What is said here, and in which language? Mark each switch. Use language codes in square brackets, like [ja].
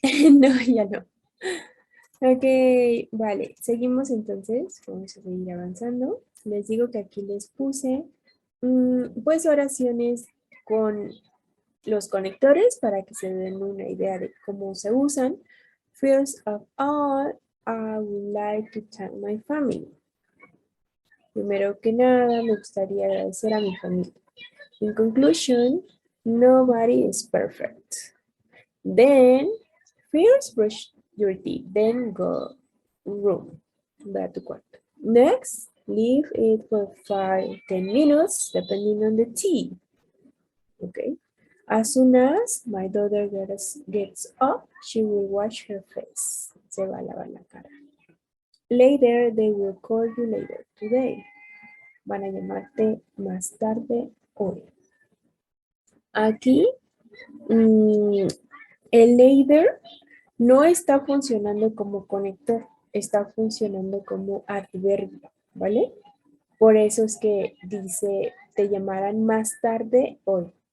[es] No, ya no. Ok, vale. Seguimos entonces. Vamos a seguir avanzando. Les digo que aquí les puse pues oraciones con los conectores para que se den una idea de cómo se usan. [en] First of all, I would like to thank my family. [es] Primero que nada, me gustaría agradecer a mi familia. [en] In conclusion, nobody is perfect. Then, first brush your teeth, then go room. [es] Ve a tu cuarto. [en] Next, leave it for 5-10 minutes, depending on the tea. Okay. As soon as my daughter gets up, she will wash her face. [es] Se va a lavar la cara. [en] Later, they will call you later today. [es] Van a llamarte más tarde hoy. Aquí, el later no está funcionando como conector, está funcionando como adverbio, ¿vale? Por eso es que dice, te llamarán más tarde hoy.